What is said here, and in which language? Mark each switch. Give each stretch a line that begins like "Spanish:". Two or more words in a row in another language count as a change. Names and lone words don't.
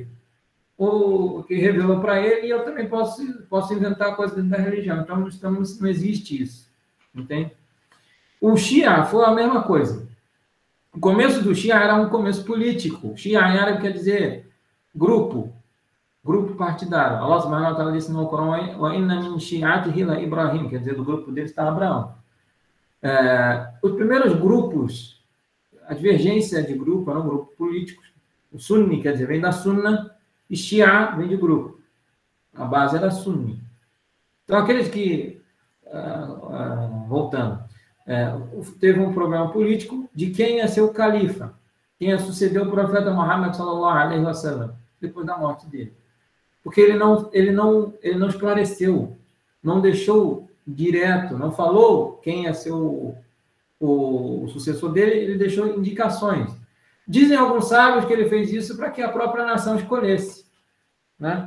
Portuguese: Ou que revelou para ele, e eu também posso inventar coisa dentro da religião. Então, não existe isso. Entende? O Shia foi a mesma coisa. O começo do Shia era um começo político. Shia em árabe quer dizer grupo partidário.
Arabic: الله سبحانه وتعالى
Portuguese: disse no Corão:
Arabic: "وإن من شيعته لإبراهيم",
Portuguese: quer dizer, do grupo dele está Abraão. Os primeiros grupos, a divergência de grupo eram grupos políticos. O Sunni, quer dizer, vem da Sunna, e Shia vem de grupo. A base era Sunni. Então, aqueles que, voltando, teve um problema político de quem ia ser o califa, quem ia suceder o profeta Muhammad
Arabic: صلى الله عليه وسلم,
Portuguese: depois da morte dele. Porque ele não esclareceu, não deixou direto, não falou quem ia ser o sucessor dele, ele deixou indicações. Dizem alguns sábios que ele fez isso para que a própria nação escolhesse, né?